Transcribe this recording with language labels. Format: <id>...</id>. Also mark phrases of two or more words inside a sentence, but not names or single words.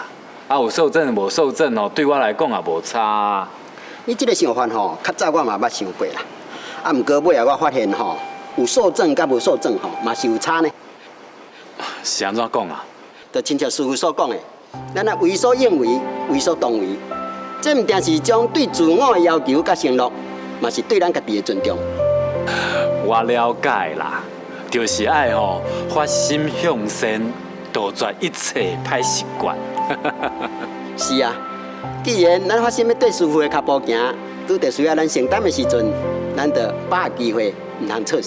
<nan>有受证无受证哦，对我来讲也无差啊。你这个想法吼，较早我嘛捌想过啦。毋过尾啊，我发现吼，有受证甲无受证吼，嘛是有差呢。是安怎讲啊？就亲像师傅所讲的，咱啊为所应为，为所当为，这毋定是将对自我的要求甲承诺，嘛是对咱家己的尊重。我了解啦，就是爱吼发心向善，杜绝一切歹习惯。是啊，既然咱发心要对师傅的脚步行，拄着需要咱承担的时阵，咱得把握机会，唔通错失。</nan>